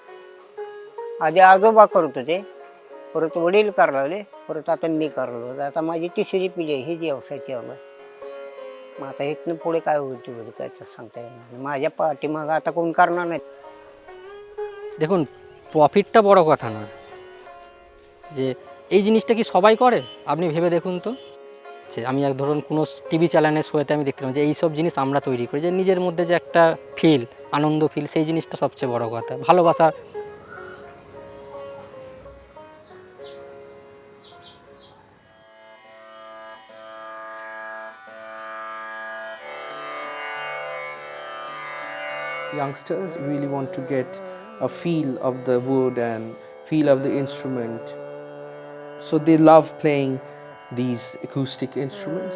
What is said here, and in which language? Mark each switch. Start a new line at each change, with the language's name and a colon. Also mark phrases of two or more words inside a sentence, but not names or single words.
Marathi: आधी आजोबा करत होते, परत वडील करायला लागले, परत आता मी करायला लागलो, आता माझी तिसरी पिढी आहे ही जी व्यवसाय चालू आहे। मग आता इथनं पुढे काय होईल ते होईल, काय सांगता येणार नाही। माझ्या पाठीमागं आता कोण करणार नाही।
Bangla: দেখুন, প্রফিটটা বড় কথা না, যে এই জিনিসটা কি সবাই করে আপনি ভেবে দেখুন তো। আমি ধরুন কোনো
English: TV channel
Bangla: শোতে আমি দেখলাম যে এইসব জিনিস আমরা তৈরি করি, যে নিজের মধ্যে যে একটা আনন্দ ফিল, সেই জিনিসটা সবচেয়ে বড় কথা, ভালোবাসা।
English: Youngsters really want to get a feel of the wood and feel of the instrument, so they love playing these acoustic instruments.